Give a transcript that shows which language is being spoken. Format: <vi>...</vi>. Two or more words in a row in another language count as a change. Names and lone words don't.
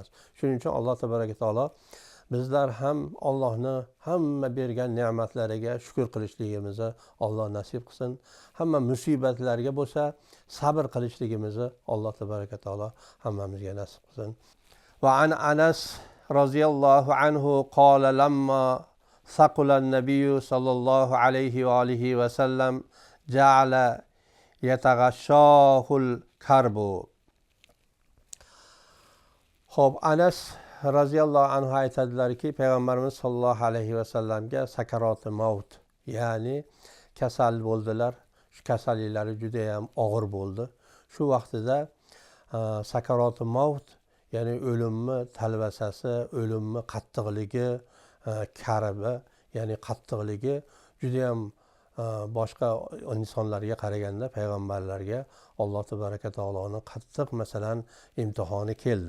<uz>Shuning uchun Alloh taolo bizlar ham Allohning hamma bergan ne'matlariga shukr qilishligimizni Alloh nasib qilsin. Hamma musibatlarga bo'lsa sabr qilishligimizni Alloh taolo hammamizga nasib qilsin.</uz> <ar>وعن أنس رضي الله عنه قال لما ثقل النبي صلى الله عليه وآله وسلم جعل يتغشاه الكرب.</ar> <uz>Xo'p, Anas</uz> <ar>رضي الله عنه</ar> <uz>aytadilarki, Payg'ambarimiz</uz> <ar>صلى الله عليه وسلم سكرات الموت,</ar> <uz>ya'ni kasal bo'ldilar. Shu kasalliklari juda ham og'ir bo'ldi. Shu vaqtida</uz> <ar>سكرات الموت,</ar> <uz>ya'ni o'limni talvasasi, o'limni qattiqligi, karabi, ya'ni qattiqligi juda ham boshqa insonlarga qaraganda payg'ambarlarga Alloh taoloning qattiq masalan imtihoni keldi.</uz>